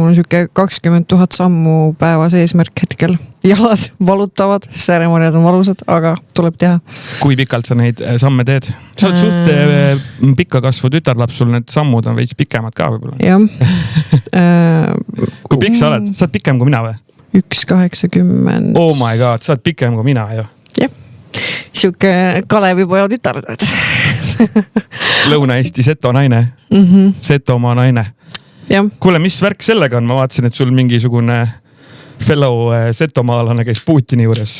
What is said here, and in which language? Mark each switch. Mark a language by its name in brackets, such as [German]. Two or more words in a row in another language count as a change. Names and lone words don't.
[Estonian] Mul on siuke 20 000 sammu päevas eesmärk hetkel. Jalad valutavad, sääremorjad on valusad, aga tuleb teha. Kui pikalt sa neid samme teed? Sa oled suht pikka kasvu tütarlaps, sul need sammud on veits pikemad ka võib-olla. Jah. Kui pikk sa oled? Sa oled pikem kui mina või? 1,80. [English] Oh my god, [Estonian] sa oled pikem kui mina ju. Jah. Siuke Kalevipoja tütar. Lõuna-Eesti Seto naine. Setomaa naine. Jah. Kuule, mis värk sellega on? Ma vaatasin, et sul mingisugune fellow setomaalane käis Putini juures.